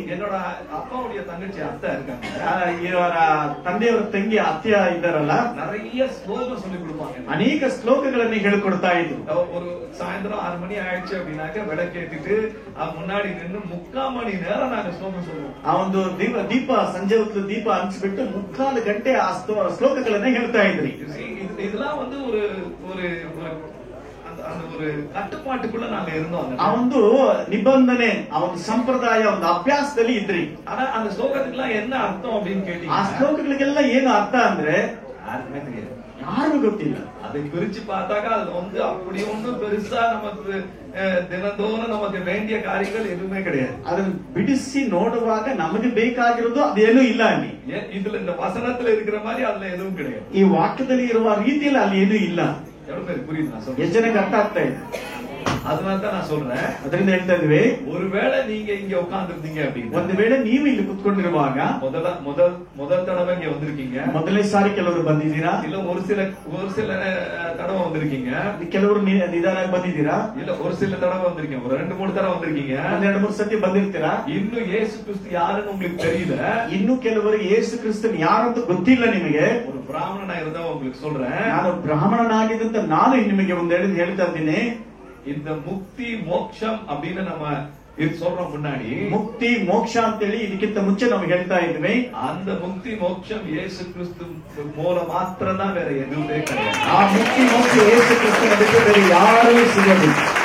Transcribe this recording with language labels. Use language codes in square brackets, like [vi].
[ta] என்னோட அப்பாவுடைய தங்கச்சி அத்தை இருக்காங்க, [kn] ಇವರ ತಂದೆಯವರ ತಂಗಿ ಅತ್ಯ ಇದ್ದಾರಲ್ಲ, [ta] நிறைய ஸ்லோகம் சொல்லி கொடுப்பாங்க. [kn] ಅನೇಕ ಶ್ಲೋಕಗಳನ್ನ ಹೇಳ್ಕೊಡ್ತಾ ಇದ್ರು. [ta] ஒரு சாயந்தரம் 6 மணி ஆயிடுச்சு அப்படின்னாக்க விளக்கேத்திட்டு முன்னாடி நின்று 3/4 மணி நேரம் நாங்க ஸ்லோகம் சொல்லுவோம். [kn] ಆ ಒಂದು ದೀಪ ಸಂಜೆ ಹೊತ್ತು ದೀಪ ಹಂಚ್ಬಿಟ್ಟು 3/4 ಗಂಟೆ ಆ ಶ್ಲೋಕಗಳನ್ನ ಹೇಳ್ತಾ ಇದ್ರಿ. [ta] இதெல்லாம் வந்து ஒரு அந்த ஒரு கட்டுப்பாட்டுக்குள்ள நாங்க இருந்தோம். [kn] ಆ ಒಂದು ನಿಬಂಧನೆ, ಆ ಒಂದು ಸಂಪ್ರದಾಯ, ಒಂದು ಅಭ್ಯಾಸದಲ್ಲಿ ಇದ್ರಿ. [ta] ஆனா அந்த ஸ்லோகத்துக்குலாம் என்ன அர்த்தம் அப்படின்னு கேட்டீங்க, [kn] ಆ ಶ್ಲೋಕಗಳಿಗೆಲ್ಲ ಏನು ಅರ್ಥ ಅಂದ್ರೆ [ta] யாருக்குமே தெரியாது, [kn] ಯಾರಿಗೂ ಗೊತ್ತಿಲ್ಲ. [ta] அதை பிரிச்சு பார்த்தாக்கா அதுல வந்து அப்படி ஒண்ணும் பெருசா நமக்கு தினந்தோறும் நமக்கு வேண்டிய காரியங்கள் எதுவுமே கிடையாது. [kn] ಅದನ್ನ ಬಿಡಿಸಿ ನೋಡುವಾಗ ನಮಗೆ ಬೇಕಾಗಿರೋದು ಅದೇನೂ ಇಲ್ಲ ಅಲ್ಲಿ. [ta] இதுல இந்த வசனத்துல இருக்கிற மாதிரி அதுல எதுவும் கிடையாது. [kn] ಈ ವಾಕ್ಯದಲ್ಲಿ ಇರುವ ರೀತಿಯಲ್ಲಿ ಅಲ್ಲಿ ಏನೂ ಇಲ್ಲ. [ta] எவ்வளவு பேர் புரியுது நான் சொல்றேன்? [kn] ಎಷ್ಟು ಜನಕ್ಕೆ ಅರ್ಥ ಆಗ್ತಾ ಇದೆ? [ta] அதனாலதான் நான் சொல்றேன், [kn] ಅದರಿಂದ ಹೇಳ್ತಾ ಇದ್ವಿ, [ta] ஒருவேளை நீங்க இங்க உட்கார்ந்து இருந்தீங்க அப்படின்னு, [kn] ಒಂದು ವೇಳೆ ನೀವು ಇಲ್ಲಿ ಕುತ್ಕೊಂಡಿರುವಾಗ [ta] முதல் தடவை இங்க வந்திருக்கீங்க, [kn] ಮೊದಲನೇ ಸಾರಿ ಕೆಲವರು ಬಂದಿದ್ದೀರಾ, [ta] இல்ல ஒரு சில தடவை வந்திருக்கீங்க, [kn] ಕೆಲವರು ನಿಧಾನ ಬಂದಿದ್ದೀರಾ, [ta] இல்ல ஒரு சில தடவை வந்திருக்கீங்க, ஒரு 2-3 தடவை வந்திருக்கீங்க, [kn] 2-3 ಸತಿ ಬಂದಿರ್ತೀರಾ. [ta] இன்னும் இயேசு கிறிஸ்து யாருன்னு உங்களுக்கு தெரியல, [kn] ಇನ್ನು ಕೆಲವರು ಯೇಸು ಕ್ರಿಸ್ತನ್ ಯಾರಂತ ಗೊತ್ತಿಲ್ಲ ನಿಮಗೆ. [ta] ஒரு பிராமணனா இருந்தா உங்களுக்கு சொல்றேன், [kn] ನಾನು ಬ್ರಾಹ್ಮಣನಾಗಿದ್ದಂತ ನಾನು ನಿಮಗೆ ಒಂದು ಹೇಳ್ತಾ ಇದ್ದೀನಿ, [ta] இந்த முக்தி மோட்சம் அப்படின்னு நம்ம இது சொல்றோம். முன்னாடி [kn] ಮುಕ್ತಿ ಮೋಕ್ಷ ಅಂತೇಳಿ ಇದಕ್ಕಿಂತ ಮುಂಚೆ ನಾವು ಹೇಳ್ತಾ ಇದ್ವಿ. [ta] அந்த முக்தி மோட்சம் இயேசு கிறிஸ்து மூலம் மாத்திரம் தான், வேற எதுவுமே கிடையாது. [kn] ಆ ಮುಕ್ತಿ ಮೋಕ್ಷ ಯೇಸು ಕ್ರಿಸ್ತನ ಬಿಟ್ಟು ಬೇರೆ ಯಾರಿಗೂ ಸಿಗೋದಿಲ್ಲ.